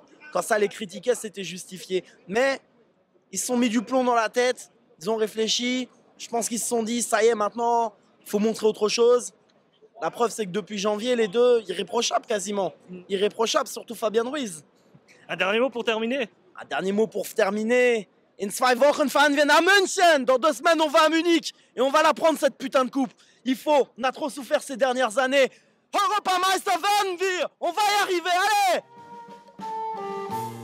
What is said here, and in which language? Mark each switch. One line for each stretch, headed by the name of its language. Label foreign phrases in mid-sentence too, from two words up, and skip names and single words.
French: Quand ça les critiquait, c'était justifié. Mais ils se sont mis du plomb dans la tête. Ils ont réfléchi, je pense qu'ils se sont dit, ça y est, maintenant, il faut montrer autre chose. La preuve, c'est que depuis janvier, les 2, irréprochables quasiment. Irréprochables, surtout Fabien Ruiz. Un dernier mot pour terminer? Un dernier mot pour terminer.
German: In 2 Wochen fahren wir nach München.
French: Dans 2 semaines, on va à Munich et on va la prendre, cette putain de coupe. Il faut, on a trop souffert ces dernières années.
German: Europameister werden wir.
French: On va y arriver, allez!